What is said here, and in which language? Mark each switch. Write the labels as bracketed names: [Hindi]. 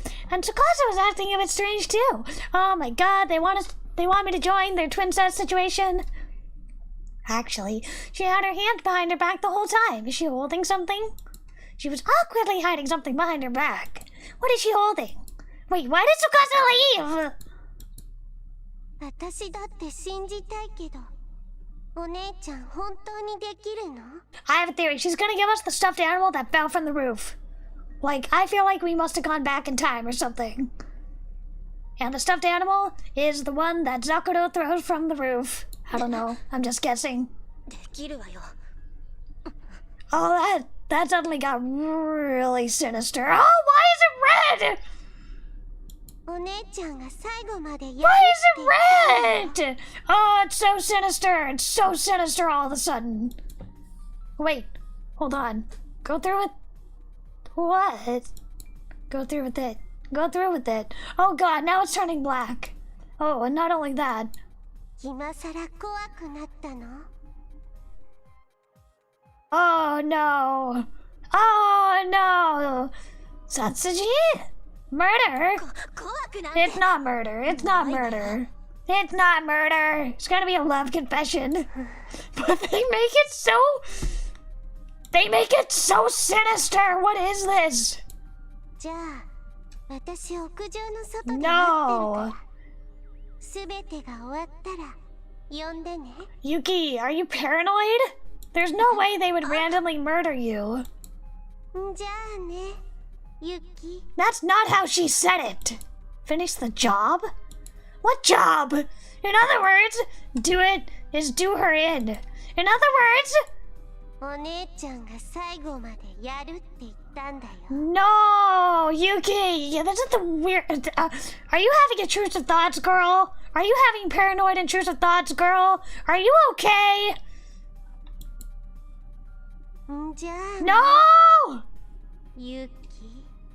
[English] And Tsukasa was acting a bit strange too. Oh my god, they want me to join their twin set situation. Actually, she had her hand behind her back the whole time. Is she holding something? She was awkwardly hiding something behind her back. What is she holding? Wait, why did Tsukasa leave? [Japanese] 私だって信じたいけど、お姉ちゃん本当にできるの？ [English] I have a theory. She's gonna give us the stuffed animal that fell from the roof. Like, I feel like we must have gone back in time or something. And the stuffed animal is the one that Zakuro throws from the roof. I don't know. I'm just guessing. [Japanese] できるわよ。 [English] Oh, that suddenly got really sinister. Oh, why is it red? [Japanese] お姉ちゃんが最後までやる [English] Why is it red? Oh, it's so sinister. It's so sinister all of a sudden. Wait, hold on. Go through with what? Go through with it. Go through with it. Oh god, now it's turning black. Oh, and not only that. [Japanese] 今さら怖くなったの？ [English] Oh no. Oh no. Satsuji? Murder? [Japanese] 怖くなんて。 [English] It's not murder. It's not murder. It's not murder. It's gonna be a love confession. But they make it so... They make it so sinister. What is this? [Japanese] じゃあ、私屋上の外で待ってる [English] No. [Japanese] から。すべてが終わったら呼んでね。 [English] Yuki, are you paranoid? There's no way they would randomly murder you. [Japanese] じゃあね、ユキ。 [English] That's not how she said it. Finish the job? What job? In other words, do it is do her in. In other words... [Japanese] お姉ちゃんが最後までやるって言ったんだよ。 [English] No, Yuki! Yeah, that's not the weird... are you having intrusive thoughts, girl? Are you having paranoid intrusive thoughts, girl? Are you okay? [Japanese] じゃあ、 [English] No! [Japanese] ユキ。